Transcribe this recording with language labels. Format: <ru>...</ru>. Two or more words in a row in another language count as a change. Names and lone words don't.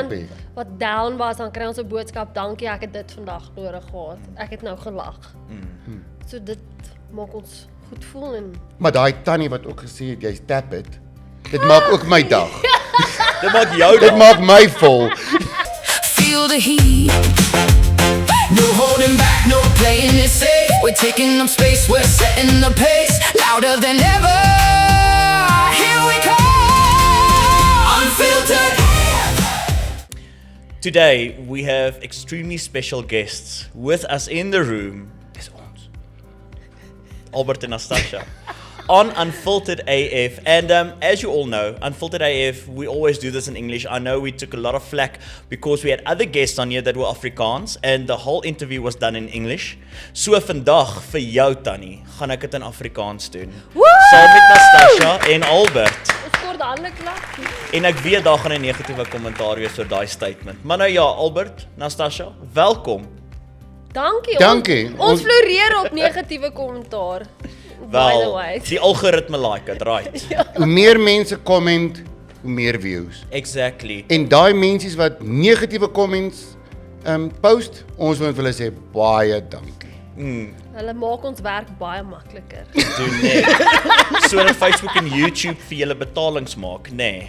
<af>happy. wat down was, dan kry ons 'n boodskap, dankie, ek het dit vandag nodig gehad. Ek het nou gelag. So dit maak ons goed voel en Maar daai tannie wat ook gesê het jy's tap it, dit maak ook my dag. Dit maak jou Dit dag. maak my vol.</af> <en>Feel the heat. No holding back, no playing it safe. We're taking up space, we're setting the pace. Louder than ever. Here we come. Unfiltered. Today we have extremely special guests with us in the room.</en> <af>Dis ons. Albert and Nastasia.</af> <en>On Unfiltered AF, and as you all know, Unfiltered AF, we always do this in English. I know we took a lot of flack because we had other guests on here that were Afrikaans, and the whole interview was done in English.</en> <af>So vandag vir jou Tannie, gaan ek dit in Afrikaans doen. Saam met Nastasia en Albert. ons kort hande klap. En ek weet daar gaan 'n negatiewe kommentaar wees oor daai statement. Maar nou ja, Albert, Nastasia, welkom. Dankie. Dankie. Ons floreer op negatiewe kommentaar.</af> <en>By the way.</en> <af>Die algoritme</af> <en>like it, right?</en> <af>Hoe meer mense comment, hoe meer views. Exactly. En daai mensies wat negatiewe comments post, ons wil vir hulle sê baie dankie. Hulle maak ons werk baie makliker. Doen nee. Sodat Facebook en YouTube vir julle betalings maak, nee.</af>